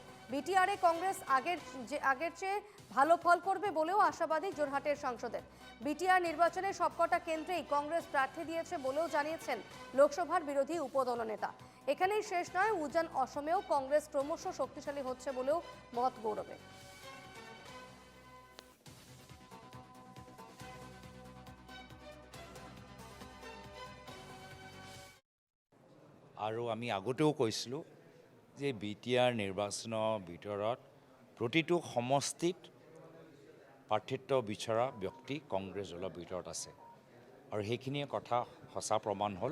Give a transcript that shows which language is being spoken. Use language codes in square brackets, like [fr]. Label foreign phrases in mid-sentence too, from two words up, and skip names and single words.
[bn] বিটিআরে কংগ্রেস আগের চেয়ে ভালো ফল করবে বলেও আশাবাদী জোরহাটের সাংসদের। বিটিআর নির্বাচনে সবকটা কেন্দ্রেই কংগ্রেস প্রার্থী দিয়েছে বলেও জানিয়েছেন লোকসভার বিরোধী উপদল নেতা। এখানেই শেষ নয়, উজান অসমেও কংগ্রেস ক্রমশ শক্তিশালী হচ্ছে বলেও মত গৌরবের। [as] আৰু আমি আগতেও কৈছিলোঁ যে বিটিআৰ নিৰ্বাচনৰ ভিতৰত প্ৰতিটো সমষ্টিত প্ৰাৰ্থিত্ব বিচৰা ব্যক্তি কংগ্ৰেছ দলৰ ভিতৰত আছে আৰু সেইখিনিয়ে কথা সঁচা প্ৰমাণ হ'ল।